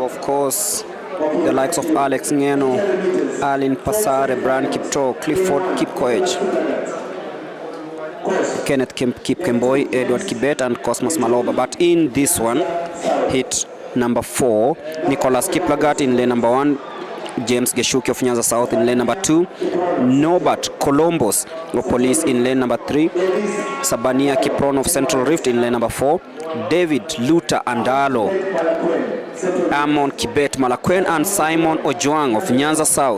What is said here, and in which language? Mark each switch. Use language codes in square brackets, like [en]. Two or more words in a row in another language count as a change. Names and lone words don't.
[en] of course, the likes of Alex Ngeno, Alin Pasare, Brian Kipto, Clifford Kipkoech, Kenneth Kipkemboi, Edward Kibet, and Cosmos Maloba. But in this one, hit number 4, Nicholas Kiplagat in lane number 1, James Geshuki of Nyanza South in lane number 2, Norbert Columbus of Police in lane number 3, Sabania Kipron of Central Rift in lane number 4, David Luta Andalo, Amon Kibet Malakwen, and Simon Ojuang of Nyanza South.